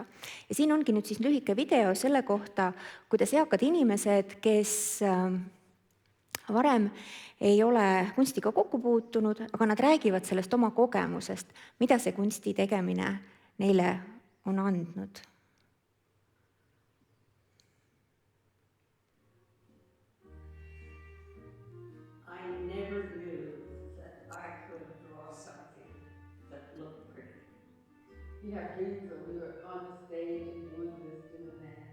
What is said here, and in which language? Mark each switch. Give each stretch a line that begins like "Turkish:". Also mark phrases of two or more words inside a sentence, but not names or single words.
Estonian: Ja siin ongi nüüd siis lühike video selle kohta, kuidas eakad inimesed, kes varem ei ole kunstiga kokku puutunud, aga nad räägivad sellest oma kogemusest, mida see kunsti tegemine neile on andnud.
English: Yeah, dreams that we were on the stage and doing this, doing that.